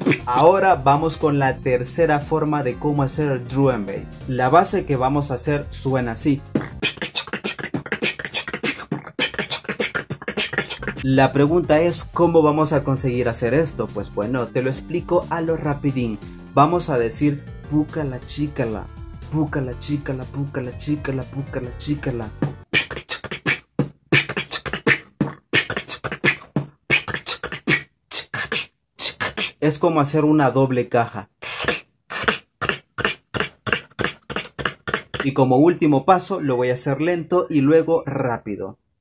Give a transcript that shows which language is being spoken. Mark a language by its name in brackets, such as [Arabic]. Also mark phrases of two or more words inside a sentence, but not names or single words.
[Spanish] Ahora vamos con la tercera forma de cómo hacer [English] drum and bass. [Spanish] La base que vamos a hacer suena así. La pregunta es, ¿cómo vamos a conseguir hacer esto? Pues bueno, te lo explico a lo rapidín. Vamos a decir púcala chícala, púcala chícala, púcala chícala, púcala chícala. Es como hacer una doble caja. Y como último paso lo voy a hacer lento y luego rápido.